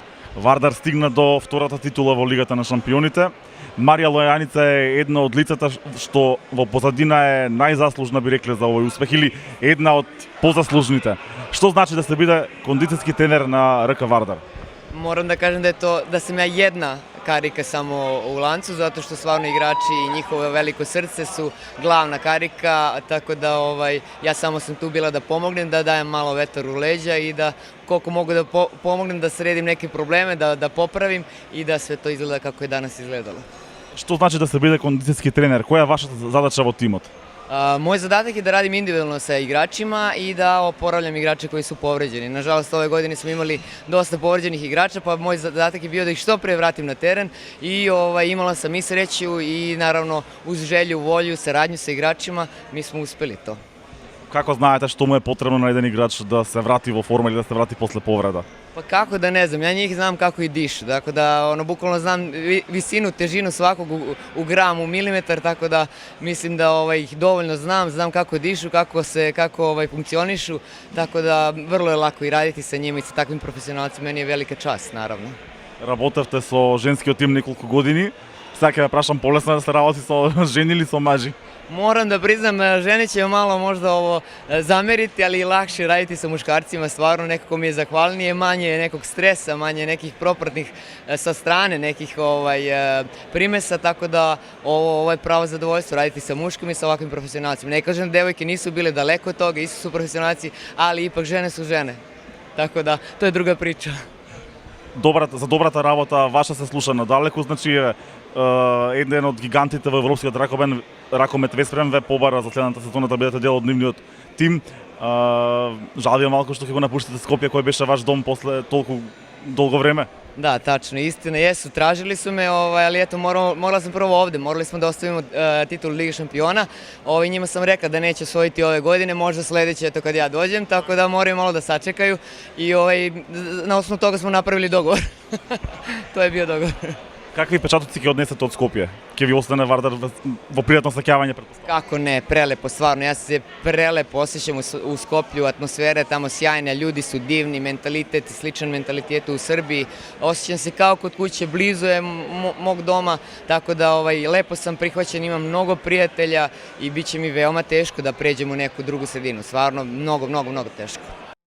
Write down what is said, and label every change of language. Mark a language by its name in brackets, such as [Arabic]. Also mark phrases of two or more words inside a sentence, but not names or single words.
[Macedonian] Вардар стигна до втората титула во Лигата на шампионите. Марија Лојаница е една од лицата што во позадина е најзаслужна, би рекле, за овој успех или една од позаслужните. Што значи да се биде кондицијски тренер на РК Вардар? [Serbian] Moram da kažem da sam ja jedna karika samo u lancu, zato što stvarno igrači i njihovo veliko srce su glavna karika, tako da ja samo sam tu bila da pomognem, da dajem malo vetar u leđa i da koliko mogu da pomognem da sredim neke probleme, da popravim i da sve to izgleda kako je danas izgledalo. [Macedonian] Што значи да се биде кондицијски тренер? Која е вашата задача во тимот? [Serbian] Moj zadatak je da radim individualno sa igračima i da oporavljam igrače koji su povređeni. Nažalost, ove godine smo imali dosta povređenih igrača, pa moj zadatak je bio da ih što pre vratim na teren i imala sam i sreću i naravno uz želju, volju, saradnju sa igračima, mi smo uspeli to. [Macedonian] Како знаете што му е потребно на еден играч да се врати во форма или да се врати после повреда? [Serbian] Pa kako da ne znam, ja njih znam kako i dišu, tako da bukvalno znam visinu, težinu svakog u gram, u milimetar, tako da mislim da ih dovoljno znam kako dišu, kako funkcionišu, tako da vrlo je lako i raditi sa njima i sa takvim profesionalcima, meni je velika čast, naravno. [Macedonian] Работевте со женскиот тим неколку години. Сега ќе ве прашам, полесно да се работи со жени или со мажи? [Serbian] Moram da priznam, žene će malo možda ovo zameriti, ali lakše raditi sa muškarcima, stvarno nekako mi je zahvalnije, manje nekog stresa, manje nekih propratnih sa strane, nekih primesa, tako da ovo je pravo zadovoljstvo raditi sa muškim i sa ovakvim profesionalcima. Ne kažem da devojke nisu bile daleko od toga, isto su profesionalci, ali ipak žene su žene, tako da to je druga priča. [Macedonian] За добрата работа ваша се слуша надалеку, значи еден од гигантите во европскиот ракомет Веспрем ве побара за следната сезона да бидете дел од нивниот тим. Жал ви е малку што ќе го напуштите Скопје, кој беше ваш дом после толку долго време. [Serbian] Da, tačno, istina jesu, tražili su me, ali eto, morala sam prvo ovde, morali smo da ostavimo titul Lige šampiona, njima sam rekla da neće osvojiti ove godine, možda sledeće, eto, kad ja dođem, tako da moraju malo da sačekaju i na osnovu toga smo napravili dogovor. To je bio dogovor. [Macedonian] Какви печатоци ќе однесете од Скопје? Ќе ви остане Вардар во пријатно сеќавање, претпоставам? [Serbian] Kako ne, prelepo, stvarno, ja se prelepo osjećam u Skoplju, atmosfera je tamo sjajna, ljudi su divni, mentalitet, sličan mentalitetu u Srbiji, osjećam se kao kod kuće, blizu je mog doma, tako da lepo sam prihvaćen, imam mnogo prijatelja i bit će mi veoma teško da pređem u neku drugu sredinu, stvarno mnogo teško.